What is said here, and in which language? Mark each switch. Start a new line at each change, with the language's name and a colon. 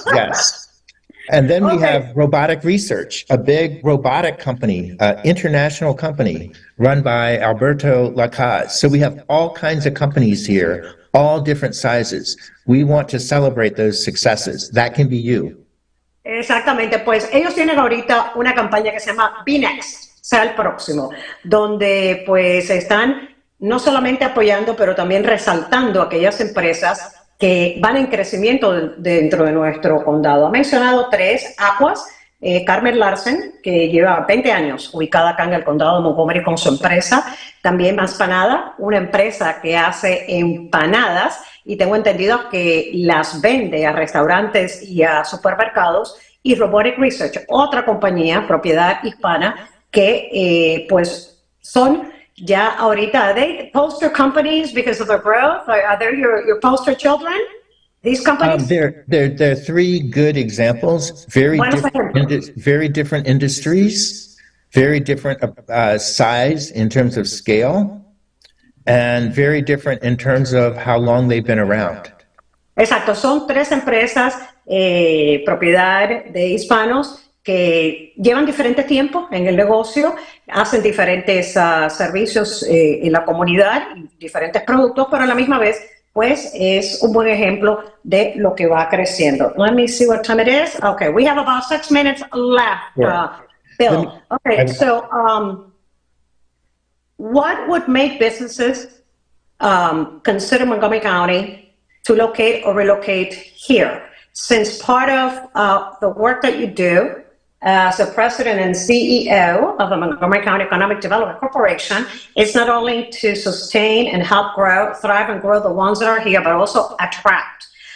English: Yes. And then we have Robotic Research, a big robotic company, international company run by Alberto Lacaz. So we have all kinds of companies here, all different sizes. We want to celebrate those successes. That can be you.
Spanish: Exactamente, pues ellos tienen ahorita una campaña que se llama Be Next, sea el próximo, donde pues están no solamente apoyando, pero también resaltando aquellas empresas que van en crecimiento dentro de nuestro condado. Ha mencionado 3, Aquas, Carmen Larsen, que lleva 20 años ubicada acá en el condado de Montgomery con su empresa. También Más Panada, una empresa que hace empanadas y tengo entendido que las vende a restaurantes y a supermercados. Y Robotic Research, otra compañía, propiedad hispana, que pues son ya ahorita,
English: are they poster companies because of their growth? Are they your poster children? These companies? They're 3 good examples. Very different industries, very different size in terms of scale, and very different in terms of how long they've been around.
Spanish: Exacto, son 3 empresas propiedad de hispanos que llevan diferente tiempo en el negocio, hacen diferentes servicios en la comunidad, diferentes productos, pero a la misma vez pues es un buen ejemplo de lo que va creciendo.
English: Let me see what time it is. Okay, we have about 6 minutes left, Bill. Okay, so what would make businesses consider Montgomery County to locate or relocate here? Since part of the work that you do as the president and CEO of the Montgomery County Economic Development Corporation, it's not only to sustain and help grow, thrive and grow the ones that are here, but also attract.